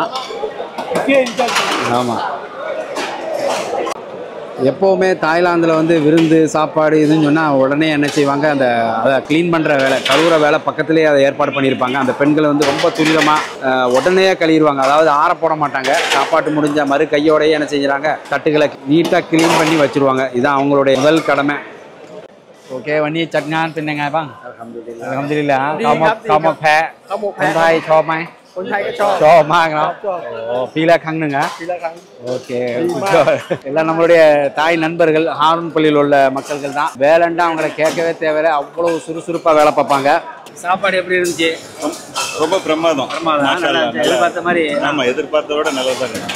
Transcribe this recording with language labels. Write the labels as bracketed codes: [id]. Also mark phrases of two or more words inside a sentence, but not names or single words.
[ta] ஆமாம், எப்போவுமே தாய்லாந்தில் வந்து விருந்து சாப்பாடு இதுன்னு சொன்னால் உடனே என்ன செய்வாங்க, அதை க்ளீன் பண்ணுற வேலை, கழுவுற வேலை பக்கத்துலேயே அதை ஏற்பாடு பண்ணியிருப்பாங்க. அந்த பெண்கள் வந்து ரொம்ப துரிதமாக உடனே கழுவிடுவாங்க. அதாவது ஆற போட மாட்டாங்க. சாப்பாட்டு முடிஞ்ச மறு கையோடையே என்ன செஞ்சுறாங்க, தட்டுகளை நீட்டாக க்ளீன் பண்ணி வச்சுருவாங்க. இதுதான் அவங்களுடைய முதல் கடமை. ஓகே, வண்டி சட்ஞான் பின்னங்க பாங். [ar] الحمد لله. காமோ பே [th] คนไทยชอบไหมชอบมากเนาะ. பீலா கங்குங்க. [ta] ஓகே, எல்லாம் நம்மளுடைய தாய் நண்பர்கள், ஹாரூன் பள்ளியில் உள்ள மக்கள்கள் தான். வேலைண்டா அவங்களை கேட்கவே தேவையில்லை, அவ்வளவு சுறுசுறுப்பாக வேலை பார்ப்பாங்க. சாப்பாடு எப்படி இருந்துச்சு? ரொம்ப பிரமாதம். எதிர்பார்த்த மாதிரி. ஆமாம், எதிர்பார்த்த விட நல்லா தான் இருக்கு.